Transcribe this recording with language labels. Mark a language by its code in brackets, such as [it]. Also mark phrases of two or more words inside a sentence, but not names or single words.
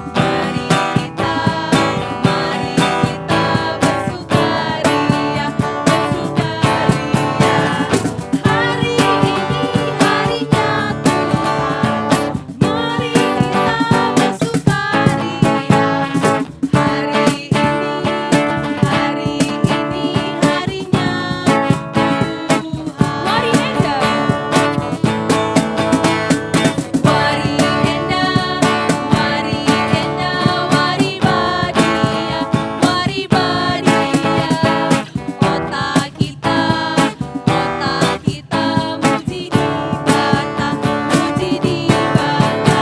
[id] Mari kita bersukaria, bersukaria. Hari ini harinya Tuhan, mari kita bersukaria. Hari ini harinya Tuhan. Mari Enda. [btx] Wari enda, wari badia, wari badia. Otak kita muji di bata, muji di bata.